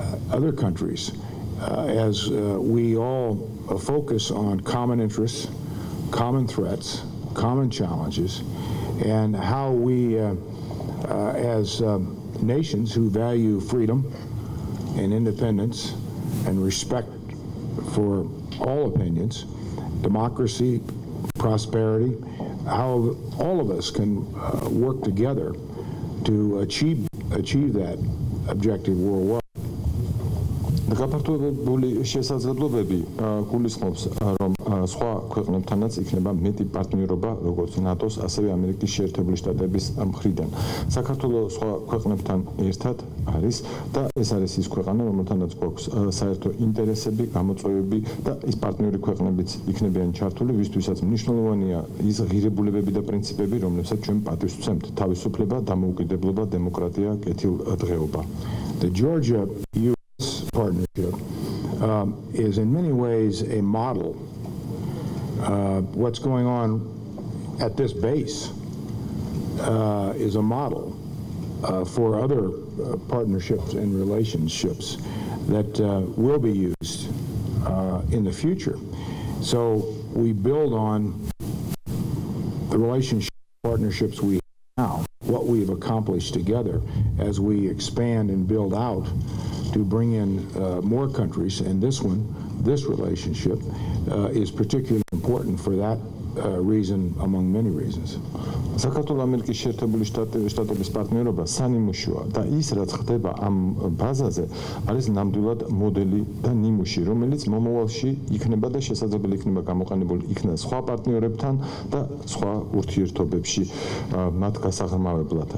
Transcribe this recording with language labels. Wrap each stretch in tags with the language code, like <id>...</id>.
<en>other countries, as we all focus on common interests, common threats, common challenges, and how we, as nations who value freedom and independence and respect for all opinions, democracy, prosperity, how all of us can work together to achieve that objective worldwide.</en> <ka>გაფართოებული შესაძლებლობები გულისხმობს რომ სხვა ქვეყნებთანაც იქნება მეტი პარტნიორობა როგორც ნატოს ასევე ამერიკის შეერთებული შტატების მხრიდან. საქართველოს სხვა ქვეყნებთან ერთად არის და ეს არის ის ქვეყანა რომელთანაც გვაქვს საერთო ინტერესები, გამოწვევები და ის პარტნიორი ქვეყნებიც იქნებიან ჩართული, ვისთვისაც მნიშვნელოვანია ის ღირებულებები და პრინციპები, რომლებსაც ჩვენ პატივს ვცემთ: თავისუფლება, დამოუკიდებლობა, დემოკრატია, კეთილდღეობა.</ka> <en>The Georgia partnership is in many ways a model. What's going on at this base is a model for other partnerships and relationships that will be used in the future. So we build on the relationship partnerships we have now, what we've accomplished together as we expand and build out to bring in more countries, and this relationship is particularly important for that reason, among many reasons.</en> <ka>საქართველოს ამერიკის შეერთებული შტატების პარტნიორობა სანიმუშოა და ის რაც ხდება ამ ბაზაზე არის ნამდვილად მოდელი და ნიმუში, რომელიც მომავალში იქნება და შესაძლებელი იქნება გამოყენებული იქნება სხვა პარტნიორებთან და სხვა ურთიერთობებში მათ გასაღრმავებლად.</ka>